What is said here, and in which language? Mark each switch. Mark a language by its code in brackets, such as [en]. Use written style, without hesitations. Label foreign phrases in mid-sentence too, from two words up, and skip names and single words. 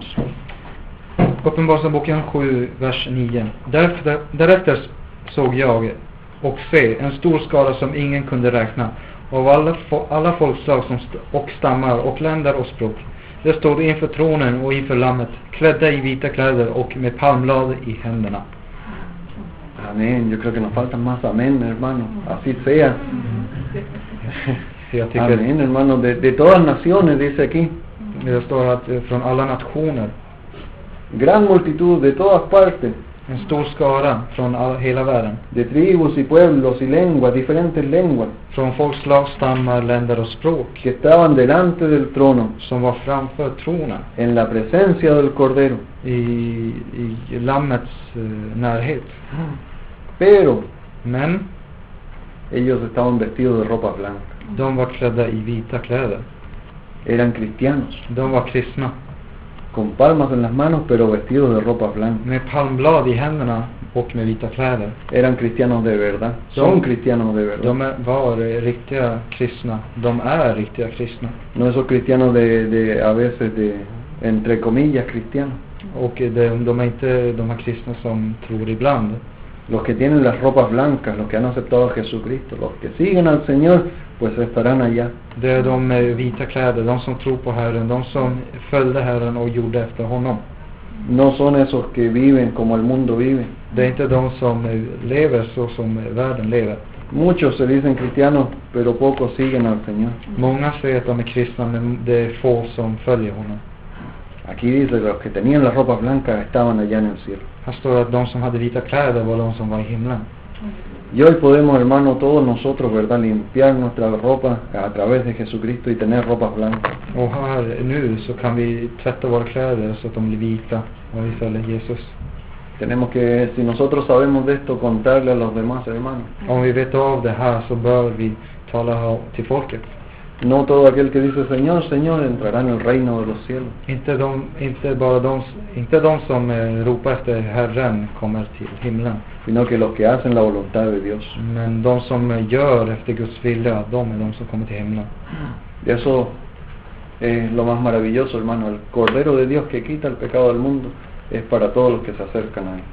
[sv] Uppenbarelseboken 7, vers 9. Därefter såg jag och se en stor skara som ingen kunde räkna, av alla folkslag och stammar och länder och språk. Det stod inför tronen och inför lammet, klädda i vita kläder och med palmblad i händerna. [es] Amén. Yo creo que nos faltan más amén, hermano. Así sea. Amén, hermano. De todas naciones, dice aquí. [sv] Det står att från alla nationer. [es] Gran multitud de todas partes. [sv] En stor skara från hela världen. [es] De tribus y pueblos y lenguas, diferentes lenguas. [sv] Från folkslag, stammar, länder och språk. [es] Que estaban delante del trono. [sv] Som var framför tronen. [es] En la presencia del cordero. [sv] I lammets närhet. Men [es] ellos estaban vestidos de ropa blanca. [sv] De var klädda i vita kläder. [es] Eran cristianos. [sv] De var kristna. [es] Con palmas en las manos, pero vestidos de ropa blanca. [sv] Med palmblad i händerna och med vita kläder. [es] Eran cristianos de verdad. Son cristianos de verdad. [sv] De var riktiga kristna. De är riktiga kristna. [es] No esos cristianos de a veces de entre comillas cristianos. [sv] Och de är inte de här kristna som tror ibland. [es] Los que tienen las ropas blancas, los que han aceptado a Jesucristo, los que siguen al Señor, pues estarán allá. [sv] Det är de med vita kläder, de som tror på Herren, de som följde Herren och gjorde efter honom. [es] No son esos que viven como el mundo vive. [sv] Det är inte de som lever så som världen lever. [es] Muchos se dicen cristianos, pero pocos siguen al Señor. [sv] Många säger att de är kristna, men det är få som följer honom. [es] Aquí dice que los que tenían las ropas blancas estaban allá en el cielo. [sv] Här står att de som hade vita kläder var de som var i himlen. [es] Y hoy podemos, hermano, todos nosotros, ¿verdad?, limpiar nuestra ropa a través de Jesucristo y tener ropas blancas. [sv] Och här nu så kan vi tvätta våra kläder så att de blir vita och vi följer Jesus. [es] Tenemos que, si nosotros sabemos de esto, contarle a los demás hermanos. [sv] Om vi vet av det här så bör vi tala till folket. [es] No todo aquel que dice Señor, Señor entrará en el reino de los cielos. [sv] Inte de som ropar efter Herren kommer till himlen. [es] Sino que los que hacen la voluntad de Dios. [sv] Men de som gör efter Guds vilja, de är de som kommer till himlen. [es] Y eso es lo más maravilloso, hermano. El Cordero de Dios que quita el pecado del mundo es para todos los que se acercan a él.